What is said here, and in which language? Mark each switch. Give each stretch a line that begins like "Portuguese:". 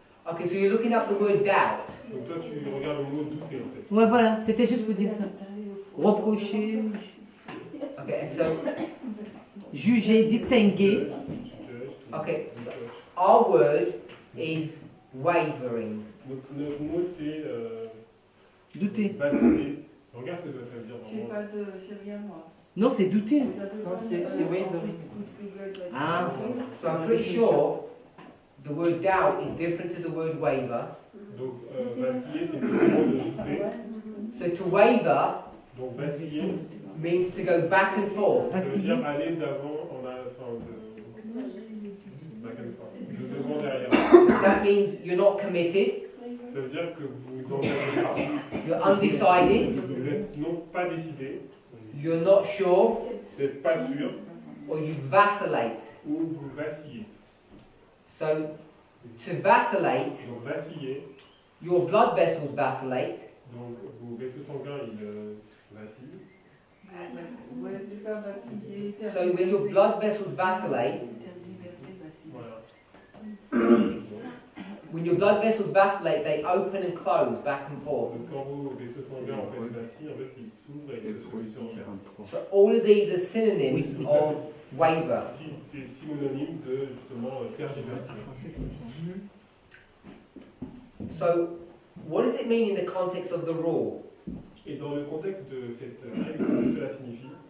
English: Okay, so you're looking up the word doubt.
French: Donc toi, tu regardes le mot douter en fait. ouais, voilà, c'était juste pour dire ça. Reprocher,
English: Okay, so
French: juger, distinguer.
English: okay, our word is wavering.
French: Donc notre mot c'est Douter. vaciller. Regarde ce que ça veut dire J'ai vraiment. pas de. J'ai rien moi. Non, c'est douter. Non, c'est wavering. Ah.
English: So I'm pretty sure the word doubt is different to the word waver.
French: Donc vaciller c'est le mot de douter.
English: So to waver
French: Donc vaciller,
English: means to go back and forth.
French: ça veut dire aller d'avant en avant, de
English: back and forth,
French: de devant derrière.
English: That means you're not committed,
French: Ça veut dire que vous vous engagez pas.
English: you're undecided,
French: Vous êtes non pas décidé,
English: you're not sure,
French: vous n'êtes pas sûr,
English: or you vacillate.
French: ou vous vacillez.
English: So to vacillate,
French: Donc vaciller,
English: your blood vessels vacillate,
French: donc vos vaisseaux sanguins ils vacillent. Ouais, c'est ça, vaciller.
English: so when your blood vessels vacillate,
French: Voilà.
English: when your blood vessels vacillate, they open and close back and forth.
French: Donc quand vos vaisseaux sanguins en fait vacillent, en fait ils s'ouvrent et se referment.
English: So all of these are synonyms of waver.
French: C'est synonyme de justement tergiverser.
English: So what does it mean in the context of the rule?
French: Et dans le contexte de cette règle, qu'est-ce que cela signifie?